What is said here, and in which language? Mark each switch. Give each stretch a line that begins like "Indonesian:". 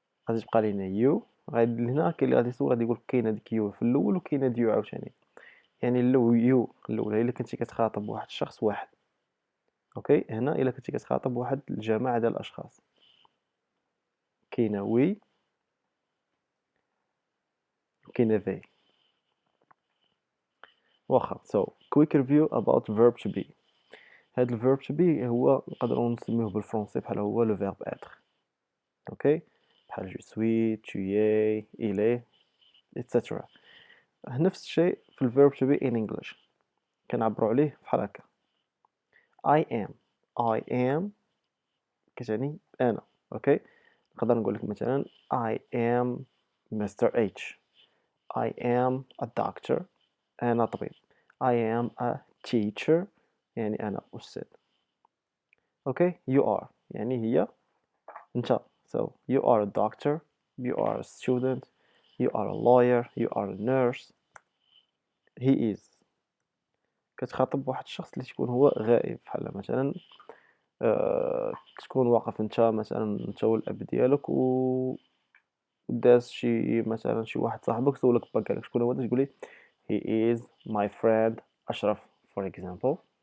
Arabic: غادي تبقى لينا you، غادي هنا كاين اللي غادي يسول غادي يقول كاينه ديك يو في الاول وكاينه ديو عاوتاني. يعني يو الاولى الا كنتي كتخاطب واحد الشخص واحد. اوكي هنا الا كنتي كتخاطب واحد الجماعه ديال الاشخاص كاينه وي وكاينه ذي. واخا.
English: so quick review about verb to be.
Arabic: هاد الverb to be هو نقدروا نسميوه بالفرنسي بحال هو
French: le verbe être. اوكي، بحال je suis, tu es, il est, etc.
Arabic: نفس الشيء في الverb to be in English كنعبروا عليه بحال هكا.
English: I am
Arabic: كتعني أنا. اوكي، نقدر نقول لك مثلا
English: I am Mr. H. I am a doctor.
Arabic: أنا طبيب.
English: I am a teacher
Arabic: يعني أنا أستاذ. اوكي،
English: you are
Arabic: يعني هي أنت.
English: so you are a doctor, you are a student, you are a lawyer, you are a nurse.
Arabic: he is كتخاطب واحد الشخص اللي تكون هو غائب، بحال مثلا تكون واقف انت مثلا انت والاب ديالك وداز شي مثلا شي واحد صاحبك سولك با قالك شكون هو ده، تقول لي
English: he is my friend
Arabic: اشرف for example.